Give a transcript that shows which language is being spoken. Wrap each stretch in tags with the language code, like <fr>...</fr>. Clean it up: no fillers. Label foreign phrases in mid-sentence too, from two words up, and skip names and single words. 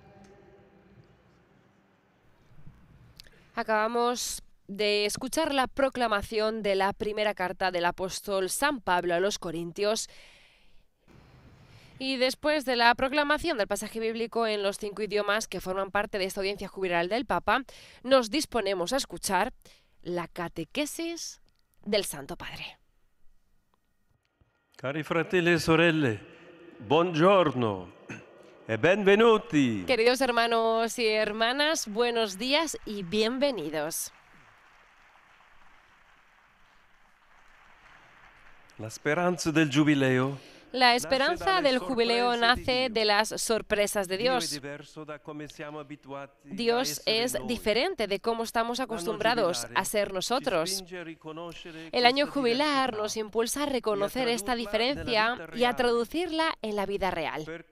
<es>Acabamos de escuchar la proclamación de la primera carta del apóstol San Pablo a los Corintios. Y después de la proclamación del pasaje bíblico en los 5 idiomas que forman parte de esta audiencia jubilar del Papa, nos disponemos a escuchar la catequesis del Santo Padre.</es> <it>Cari fratelli e sorelle, buongiorno e benvenuti.</it> <es>Queridos hermanos y hermanas, buenos días y bienvenidos.</es> <it>La speranza del giubileo.</it> <es>La esperanza del jubileo nace de las sorpresas de Dios. Dios es diferente de cómo estamos acostumbrados a ser nosotros. El año jubilar nos impulsa a reconocer esta diferencia y a traducirla en la vida real.</es>